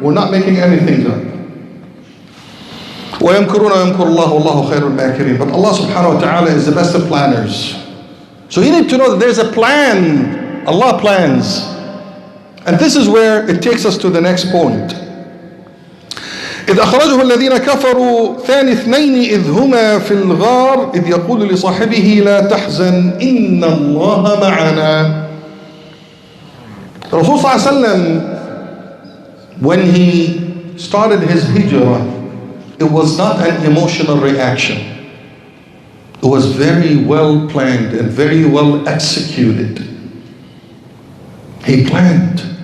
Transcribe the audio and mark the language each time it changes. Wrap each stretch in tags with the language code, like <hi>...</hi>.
<en>We're not making anything up.</en> <ar>وَيَمْكُرُونَ وَيَمْكُرُ اللَّهُ وَاللَّهُ خَيْرُ الْمَاكِرِينَ.</ar> <en>But Allah subhanahu wa ta'ala is the best of planners. So you need to know that there's a plan. Allah plans. And this is where it takes us to the next point.</en> <ar>إذ أخرجه الذين كفروا ثاني اثنين إذ هما في الغار إذ يقول لصاحبه لا تحزن إن الله معنا.</ar> <en>Rasul sallallahu alaihi wasallam, when he started his hijrah, it was not an emotional reaction. It was very well planned and very well executed. He planned.</en>